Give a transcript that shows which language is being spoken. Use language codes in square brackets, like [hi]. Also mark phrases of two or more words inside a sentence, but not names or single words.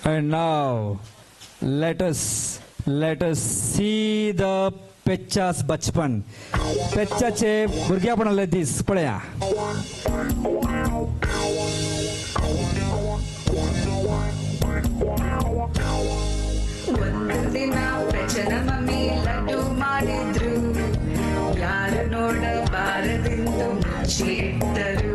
[en] now let us see the Pecha's bachpan. [kok] Pechaचे भुरग्यापणाले दीस पळया. [kn] ಒಂದು ದಿನ ಪೆಚ್ಚನ ಮಮ್ಮಿ ಲಡ್ಡು ಮಾಡಿದ್ರು, ಯಾರು ನೋಡಬಾರದೆಂದು ಮುಚ್ಚಿ ಇಟ್ಟರು.